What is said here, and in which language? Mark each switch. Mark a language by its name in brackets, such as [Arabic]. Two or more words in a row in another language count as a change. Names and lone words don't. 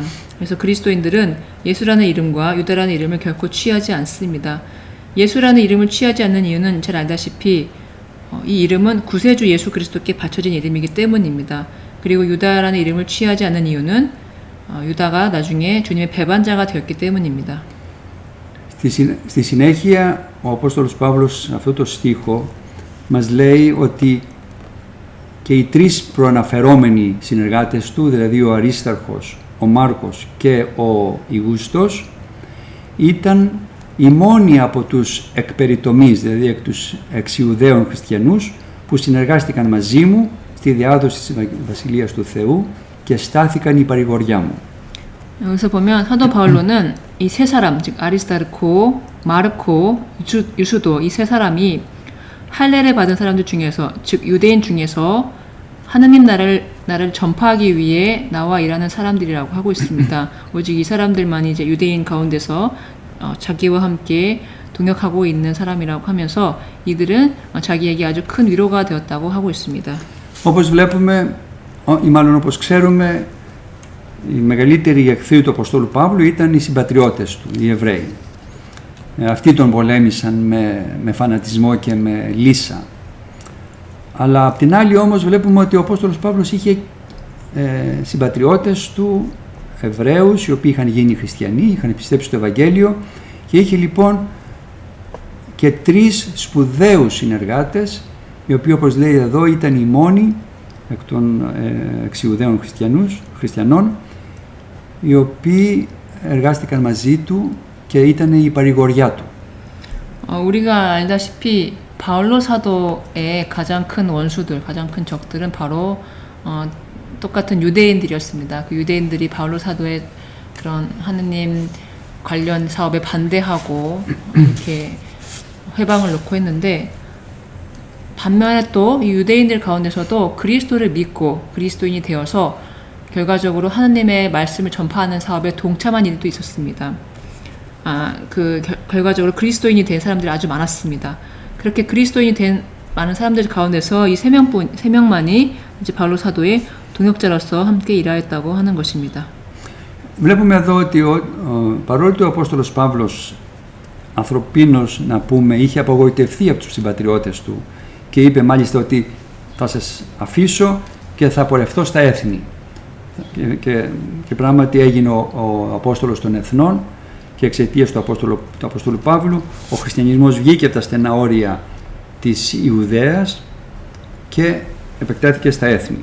[Korean] 그래서 그리스도인들은 예수라는 이름과 유다라는 이름을 결코 취하지 않습니다. 예수라는 이름을 취하지 않는 이유는 잘 알다시피 이 이름은 구세주 예수 그리스도께 바쳐진 이름이기 때문입니다. 그리고 유다라는 이름을 취하지 않는 이유는 유다가 나중에 주님의 배반자가 되었기 때문입니다. [Greek] Στη συνέχεια, ο Απόστολος Παύλος σε αυτό το στίχο μας λέει ότι και οι τρεις προαναφερόμενοι συνεργάτες του, δηλαδή ο Αρίσταρχος, ο Μάρκος και ο Ιγούστος, ήταν οι μόνοι από τους εκπεριτομείς, δηλαδή εκ τους εξιουδαίων χριστιανούς, που συνεργάστηκαν μαζί μου στη διάδοση της Βασιλείας του Θεού και στάθηκαν η παρηγοριά μου. [Korean] 여기서 보면 사도 바울로는 이 세 사람, 즉 아리스타르코, 마르코, 유수도 이 세 사람이 할례를 받은 사람들 중에서, 즉 유대인 중에서 하느님 나라를 전파하기 위해 나와 일하는 사람들이라고 하고 있습니다. 오직 이 사람들만이 이제 유대인 가운데서 자기와 함께 동역하고 있는 사람이라고 하면서 이들은 자기에게 아주 큰 위로가 되었다고 하고 있습니다. [Greek] Όπως βλέπουμε, ή μάλλον όπως ξέρουμε, οι μεγαλύτεροι εχθροί του Αποστόλου Παύλου ήταν οι συμπατριώτες του, οι Εβραίοι. Αυτοί τον πολέμησαν με φανατισμό και με λύσα. Αλλά απ' την άλλη όμως βλέπουμε ότι ο Απόστολος Παύλος είχε συμπατριώτες του Εβραίους, οι οποίοι είχαν γίνει χριστιανοί, είχαν πιστέψει στο Ευαγγέλιο και είχε λοιπόν και τρεις σπουδαίους συνεργάτες, οι οποίοι όπως λέει εδώ ήταν οι μόνοι εκ των εξιουδαίων χριστιανών, οι οποίοι εργάστηκαν μαζί του και ήταν η παρηγοριά του. [Korean] 우리가 알다시피 바울로 사도의 가장 큰 원수들, 가장 큰 적들은 바로 똑같은 유대인들이었습니다. 그 유대인들이 바울로 사도의 그런 하느님 관련 사업에 반대하고 이렇게 회방을 놓고 했는데, 반면에 또 이 유대인들 가운데서도 그리스도를 믿고 그리스도인이 되어서 결과적으로 하느님의 말씀을 전파하는 사업에 동참한 일도 있었습니다. 결과적으로 그리스도인이 된 사람들이 아주 많았습니다. 그렇게 그리스도인이 된 많은 사람들 가운데서 이 세 명만이 이제 바울로 사도의 동역자로서 함께 일하였다고 하는 것입니다. [Greek] Βλέπουμε εδώ ότι παρόλο ότι ο Απόστολος Παύλος ανθρωπίνος, να πούμε, είχε απογοητευτεί από τους συμπατριώτες του και είπε μάλιστα ότι θα σας αφήσω και θα πορευτώ στα έθνη. Και πράγματι έγινε ο Απόστολος των Εθνών και εξαιτίας του Αποστόλου Παύλου ο χριστιανισμός βγήκε από τα στενά όρια της Ιουδαίας και επεκτάθηκε στα έθνη.